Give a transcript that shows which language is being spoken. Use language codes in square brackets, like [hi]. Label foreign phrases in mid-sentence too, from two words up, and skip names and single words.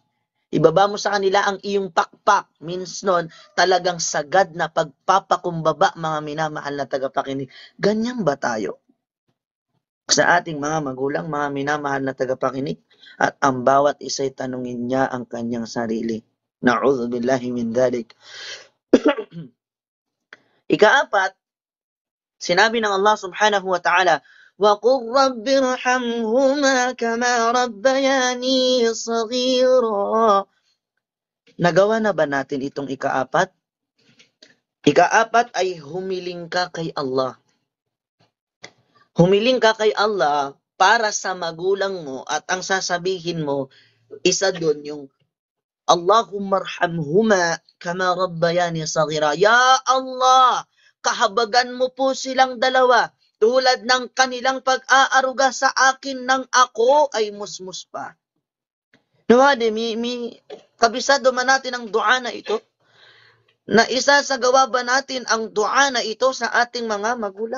[tl] Ibaba mo sa kanila ang iyong pakpak. Means nun, talagang sagad na pagpapakumbaba, mga minamahal na tagapakinig. Ganyan ba tayo sa ating mga magulang, mga minamahal na tagapakinig? At ang bawat isa'y tanungin niya ang kanyang sarili. [ar] نعوذ بالله من ذلك. [tl] Ikaapat, sinabi ng [ar] Allah سبحانه وتعالى, وَقُلْ رَبِّ ارْحَمْهُمَا كَمَا رَبَّيَانِي صَغِيرًا. [tl] Nagawa na ba natin itong ikaapat? Ikaapat ay humiling ka kay Allah. Humiling ka kay Allah para sa magulang mo, at ang sasabihin mo, isa doon yung [ar] اللهم ارحمهما كما ربياني صغيرا. [tl] Ya Allah, kahabagan mo po silang dalawa tulad ng kanilang pag-aaruga sa akin nang ako ay musmus pa. Nawade, kabisado man natin ang dua na ito? Na isasagawa ba natin ang dua na ito sa ating mga magulang?